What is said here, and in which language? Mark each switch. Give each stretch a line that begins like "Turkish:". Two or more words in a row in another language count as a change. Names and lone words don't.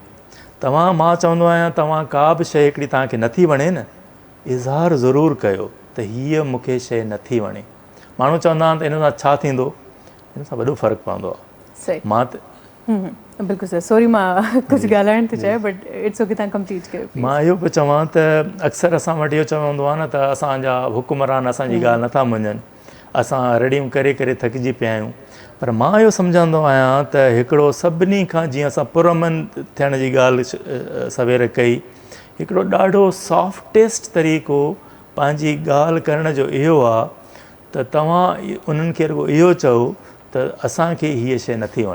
Sindhi: मां चवंदो आहियां तव्हां का बि शइ हिकिड़ी तव्हांखे नथी वणे न, इज़हार ज़रूरु कयो त हीअ मूंखे शइ नथी वणे। माण्हू चवंदा आहिनि त इन सां छा थींदो, इन सां वॾो फ़र्क़ु पवंदो आहे। सही, मां त बिल्कुलु सही। सॉरी मां कुझु ॻाल्हाइण थी चाहियां,
English: But it's okay,
Sindhi: तव्हां कंप्लीट कयो। मां इहो पियो चवां त अक्सर असां वटि इहो चवंदो आहे न त असांजा हुकुमरान असांजी ॻाल्हि नथा मञनि, असां रड़ियूं करे करे थकिजी पिया आहियूं। पर मां इहो सम्झंदो आहियां त हिकिड़ो सभिनी खां, जीअं असां पुरअमन थियण जी ॻाल्हि सवेर कई, हिकिड़ो ॾाढो सॉफ्टेस्ट तरीक़ो पंहिंजी ॻाल्हि करण जो इहो आहे त तव्हां उन्हनि खे रुॻो इहो चओ त असांखे हीअ शइ नथी वणे।